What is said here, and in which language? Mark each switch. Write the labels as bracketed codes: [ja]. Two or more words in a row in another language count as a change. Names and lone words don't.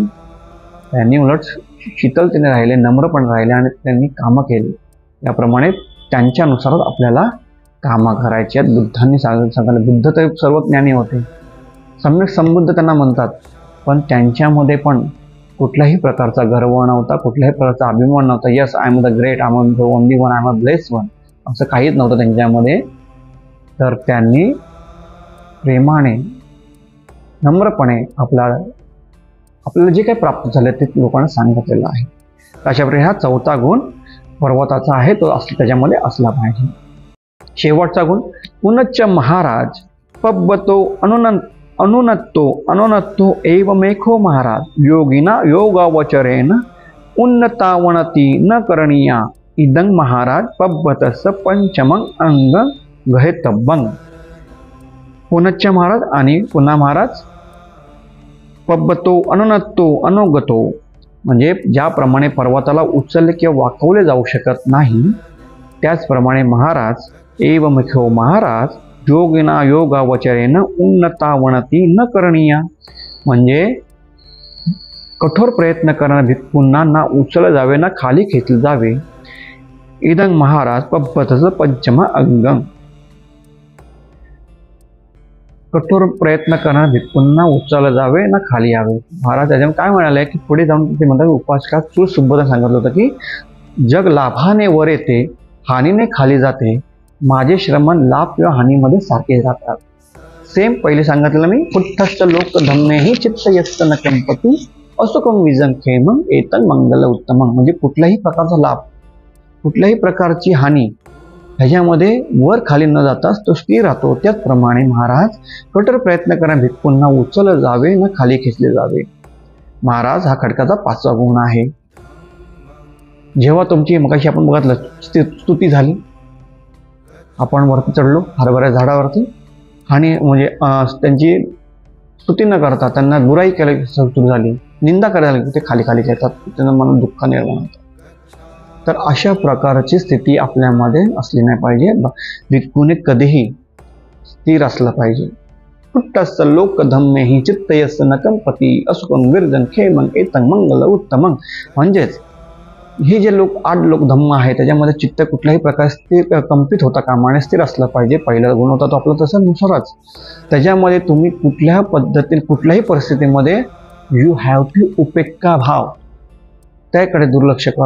[mr] त्यांनी उलट शीतलतेने राहिले, नम्रपणे राहिले आणि त्यांनी कामं केली. याप्रमाणे त्यांच्यानुसारच आपल्याला कामं करायची आहेत. बुद्धांनी सांगितलं, बुद्ध तर सर्व ज्ञानी होते, सम्यक संबुद्ध त्यांना म्हणतात, पण त्यांच्यामध्ये पण कुठल्याही प्रकारचा गर्व नव्हता, कुठल्याही प्रकारचा अभिमान नव्हता. यस, [en] I am the great, I am the only one, I am a blessed one, [mr] असं काहीच नव्हतं त्यांच्यामध्ये. तर त्यांनी प्रेमाने, नम्रपणे आपल्याला जे काही प्राप्त झाले ते लोकांना सांगितलेलं आहे. अशा प्रकारे हा 4था गुण पर्वताचा आहे, तो त्याच्यामध्ये असला पाहिजे. [pi] शेवटचा गुण, पुनच्च महाराज पब्बतो अनुनत्तो एवमेको महाराज योगिना योगावचरेण उन्नतावनती न करणीया इदं महाराज पब्बतस्य पंचमं अंग गहेतब्बं. पुनच्च महाराज [mr] आणि पुन्हा महाराज, [pi] पब्बतो अनुगतो [mr] म्हणजे ज्याप्रमाणे पर्वताला उचलले किंवा वाकवले जाऊ शकत नाही, त्याचप्रमाणे महाराज [pi] एवमेको महाराज योगिना योगावचरेण उन्नतावनती न करणीया, [mr] म्हणजे कठोर प्रयत्न करणाऱ्या भिक्खूंना ना उचलले जावे ना खाली खेचले जावे. [pi] इदं महाराज पब्बतचं पंचम अंगं. [mr] कठोर प्रयत्न करणाऱ्या भिक्खूंना उचलले जावे ना खाली यावे. महाराज त्याच्यामध्ये काय म्हणाले की पुढे जाऊन ते म्हणतात, उपासकात सुसुबोध सांगितलं होतं की जग लाभाने वर येते, हानीने खाली जाते, माझे श्रमण लाभ किंवा हानीमध्ये सारखे जातात. सेम पहिले सांगितलेलं मी, [pi] पुठ्ठश्च लोक धम्मेही चित्त यस्त न कंपती असुकम विजन खेमं एतन मंगल उत्तमं. [mr] म्हणजे कुठल्याही प्रकारचा लाभ, कुठल्याही प्रकारची हानी ह्याच्यामध्ये वर खाली न जाताच तो स्थिर राहतो. त्याचप्रमाणे महाराज कठोर प्रयत्न करणाऱ्या भिक्खूंना उचलले जावे न खाली खेचले जावे. महाराज हा खडकाचा 5वा गुण आहे. जेव्हा तुमची मगाशी आपण बघितलं स्तुती झाली, आपण वरती चढलो हरभऱ्या झाडावरती आणि म्हणजे त्यांची स्तुती न करता त्यांना बुराई केली सुरू झाली, निंदा करायला लागली, ते खाली खाली येतात, त्यांना मनात दुःख निर्माण होतं. तर अशा प्रकारची स्थिती आपल्यामध्ये असली नाही पाहिजे. कुणी कधीही स्थिर असलं पाहिजे. [pi] पुट्टस्स लोक धम्मेहि चित्तयस्स न कंपती असुकं विरजन खेमं एतं मंगल उत्तमं. [mr] म्हणजेच हे जे 8 लोक धम्म आहे त्याच्यामध्ये चित्त कुठल्याही प्रकारे स्थिर कंपित होता कामा नये, स्थिर असलं पाहिजे. पहिला गुण होता तो आपला तसं नुसारच. त्याच्यामध्ये तुम्ही कुठल्या पद्धतीने कुठल्याही परिस्थितीमध्ये [en] you have to [mr] उपेक्षा भाव त्याकडे दुर्लक्ष करा.